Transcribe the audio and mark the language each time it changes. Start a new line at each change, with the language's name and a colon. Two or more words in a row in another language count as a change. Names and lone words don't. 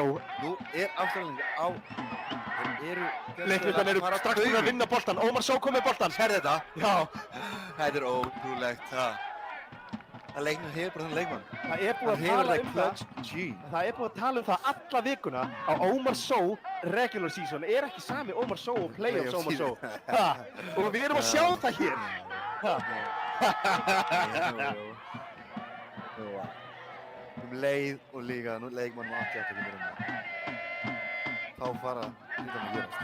Icelandic: Nú er afturhalding á. Leiknirmenn eru strax búin að vinna boltan. Ómar Só kom með boltan. Sérðu þetta? Já. Þetta er ótrúlegt. Það leiknir hefur bara þannig leikmann. Það er búið að tala um það. Það er búið að tala um það alla vikuna að Ómar Só
English: regular season
Icelandic: er ekki sami Ómar Só og playoffs Ómar Só. Og við erum að sjá það hér. Leið og líka leikmann og allt þetta ekki verið með. Þá fara hlutan að gerast.